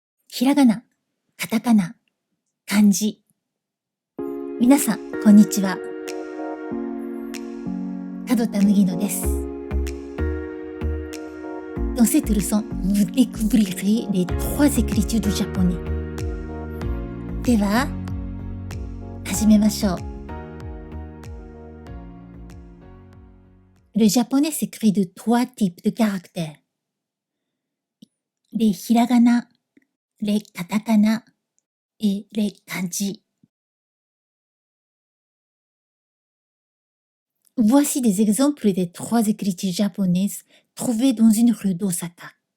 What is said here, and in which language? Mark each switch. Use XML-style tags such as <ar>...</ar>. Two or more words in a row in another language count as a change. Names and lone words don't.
<ja>ひらがな、カタカナ、漢字。皆さん、こんにちは。門田麦乃です。</ja> <fr>Dans cette leçon, vous découvrirez les 3 écritures du japonais.</fr> <ja>では、始めましょう。</ja> <fr>Le japonais s'écrit de 3 types de caractères. Les hiragana, les katakana et les kanji. Voici des exemples des 3 écritures japonaises trouvées dans une rue d'Osaka.</fr>